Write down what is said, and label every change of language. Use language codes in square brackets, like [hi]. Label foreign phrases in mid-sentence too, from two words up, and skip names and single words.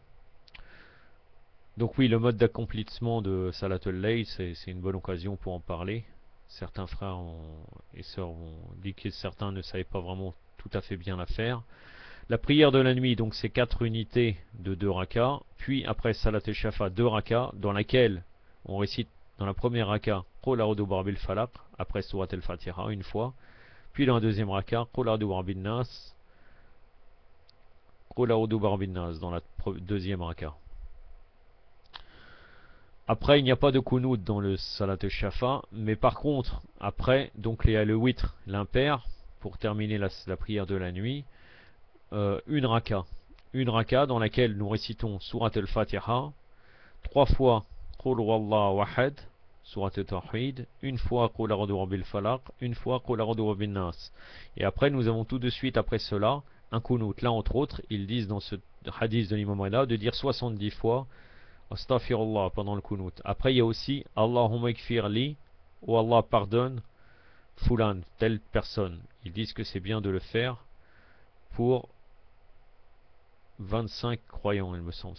[fr] Donc oui, le mode d'accomplissement de [ar] صلاة الليل, [fr] c'est une bonne occasion pour en parler. Certains frères et sœurs ont dit que certains ne savaient pas vraiment tout à fait bien la faire. La prière de la nuit, donc c'est 4 unités de 2 rakas, puis après [ar] صلاة الشفع [fr] 2 rakas, dans laquelle on récite dans la première raka [ar] قل أعوذ برب الفلق, [fr] après [ar] سورة الفاتحة [fr] une fois, puis dans la deuxième raka [ar] قل أعوذ برب الناس, قل أعوذ برب الناس [fr] dans la deuxième raka. Après, il n'y a pas de kunut dans le [ar] صلاة الشفع, [fr] mais par contre, après, donc il y a le witr, l'impair, pour terminer la prière de la nuit, une raka. Une raka dans laquelle nous récitons [ar] سورة الفاتحة, [fr] 3 fois [ar] قل هو الله أحد, سورة التوحيد, [fr] une fois [ar] قل أعوذ برب الفلق, [fr] une fois [ar] قل أعوذ برب الناس. [fr] Et après, nous avons tout de suite après cela un kunut. Là, entre autres, ils disent dans ce hadith de l'imam Rida de dire 70 fois Astaghfirullah pendant le kunut. Après, il y a aussi [ar] اللهم اغفر لي, [fr] ou Allah pardonne fulan, telle personne. Ils disent que c'est bien de le faire pour 25 croyants, il me semble.